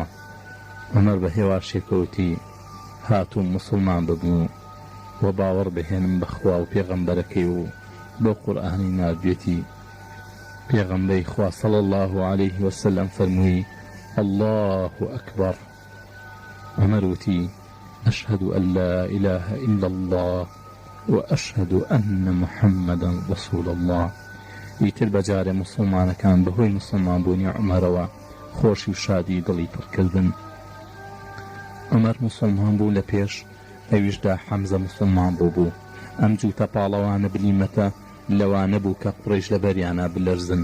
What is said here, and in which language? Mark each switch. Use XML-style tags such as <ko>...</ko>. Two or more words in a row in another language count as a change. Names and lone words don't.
<ckb>عومەر بە هێواشێکەوتی هاتووم مسڵمان ببوو و باوەڕ بهێنم بەخوا و پێغەمبەرەکەی و بۆ قورئانی نردوێتی پێغەمبەری خوا</ckb> <ar>صلی الله عليه وسلم</ar> <ckb>فەرمووی</ckb> <ar>الله ئەکبەر.</ar> <ckb>عومەر وتی</ckb> <ar>أشهد أن لا إله إلا الله وأشهد أن محمدا رسول الله.</ar> <ckb>ئیتر بەجارێ مسڵمانەکان بەهۆی مسڵمان بوونی عومەرەوە خۆشی و شادی دڵی پڕکردن. عومەر مسڵمان بوو لە پێش ئەویشدا حەمزە مسڵمان بوو. ئەم جووتە پاڵەوانە بلیمەتە لەوانە بوو کە قوڕیش لە بەریانە بلەرزن.</ckb>